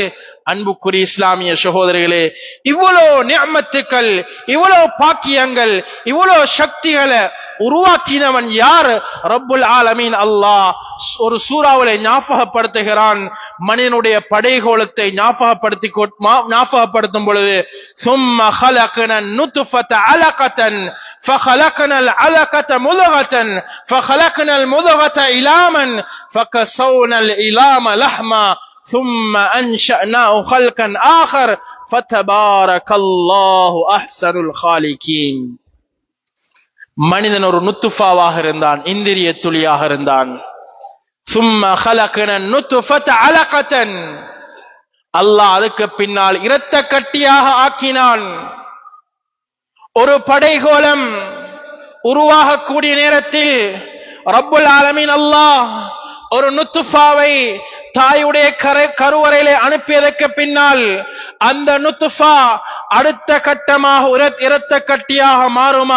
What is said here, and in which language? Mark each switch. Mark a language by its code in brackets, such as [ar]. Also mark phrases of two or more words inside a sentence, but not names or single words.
[ta] அன்புக்குரிய இஸ்லாமிய சகோதரர்களே, இவ்வளோ நிஅமத்துக்கள், இவ்வளோ பாக்கியங்கள், இவ்வளோ சக்திகளை உருவாக்கினவன் யார்? [ar] رب العالمين [ta] அல்லாஹ் ஒரு சூறாவிலே ஞாபகப்படுத்துகிறான். மனிதனுடைய படைகோலத்தை ஞாபகப்படுத்தும் பொழுது, [ar] ثم خلقنا النطفة علقة فخلقنا العلقة مضغة فخلقنا المضغة عظاما فكسونا العظام لحما ثم أنشأناه خلقا آخر فتبارك الله أحسن الخالقين. [ta] மனிதன் ஒரு நுத்துஃபாவாக இருந்தான், இந்திரிய துளியாக இருந்தான். [ar] ثم خلقنا النطفة علقة, [ta] அல்லாஹ் அதுக்கு பின்னால் இரத்த கட்டியாக ஆக்கினான். ஒரு படைகோலம் உருவாகக்கூடிய நேரத்தில் [ar] رب العالمين [ta] அல்லாஹ் ஒரு நுத்துஃபாவை தாயுடைய கருவறையிலே அனுப்பியதற்கு பின்னால் அந்த நுத்துஃபா அடுத்த கட்டமாக இரத்த கட்டியாக மாறுமா?